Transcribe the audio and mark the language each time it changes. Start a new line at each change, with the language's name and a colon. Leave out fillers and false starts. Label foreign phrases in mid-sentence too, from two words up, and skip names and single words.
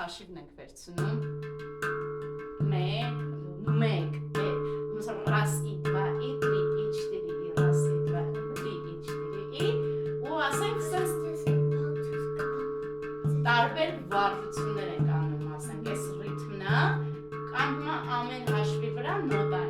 Armenian: հաշիվն եք վերցնում
Russian: 1 раз и 2 и 3 и 4 и раз и 2 и 3 и 4 и
Armenian: ու ասենք սենց տարբեր վարժություններ ենք անում ասենք այս ռիթմն է կամ հիմա ամեն հաշվի վրա